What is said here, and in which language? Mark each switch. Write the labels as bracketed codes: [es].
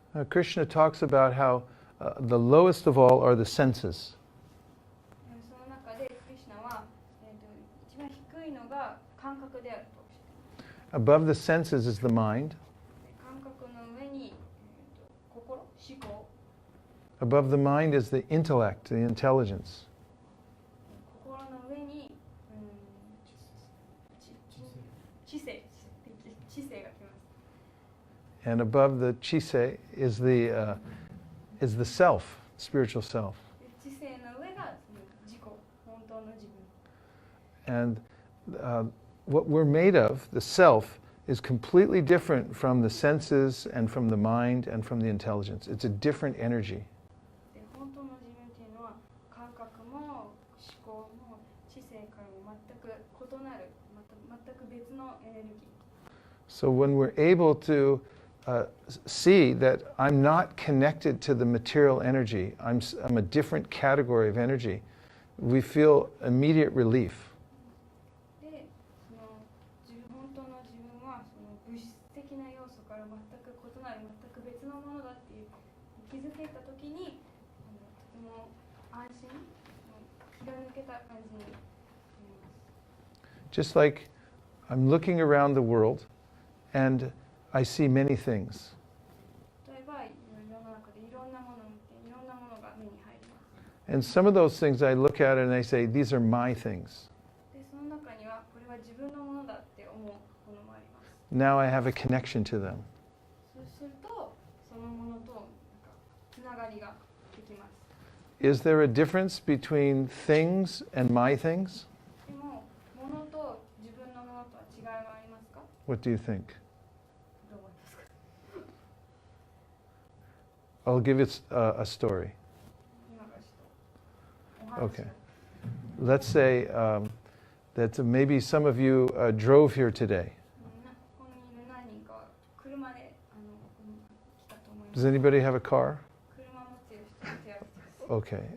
[en] Krishna talks about how the lowest of all are the senses. [ja] その中でクリシュナは、一番低いのが感覚であるとおっしゃっています。 [en] Above the senses is the mind. [ja] 感覚の上に、心、思考。 [en] Above the mind is the intellect, the intelligence. [ja] 心の上に、知性が来ます。 [en] And above the chise is the self, spiritual self. [ja] 知性の上が自己、本当の自分。 [en] And what we're made of, the self, is completely different from the senses and from the mind and from the intelligence. It's a different energy. [ja] で本当の自分っていうのは感覚も思考も知性からも全く異なる、全く別のエネルギー。 [en] So when we're able to see that I'm not connected to the material energy, I'm a different category of energy, we feel immediate relief. [ja] で、本当の自分はその物質的な要素から全く異なる、全く別のものだっていう気づけたときに、とても安心、気が抜けた感じになります。 [en] Just like I'm looking around the world and I see many things. [ja] 例えば世の中でいろんなものを見ていろんなものが目に入ります。 [en] And some of those things I look at and I say, these are my things. [ja] で、その中にはこれは自分のものだって思うものもあります。 [en] Now I have a connection to them. [ja] そうすると、そのものとつながりができます。 [en] Is there a difference between things and my things? [ja] でも、ものと自分のものとは違いはありますか？ [en] What do you think? [ja] どう思いますか？ [en] I'll give you a story. [ja] 今からちょっとお話を。 [en] Okay. Let's say that maybe some of you drove here today. [ja] ここにいる何人かは車で来たと思いま [en] Does [ja] す。 [en] anybody have a car? [ja] 車持っている人手を挙げて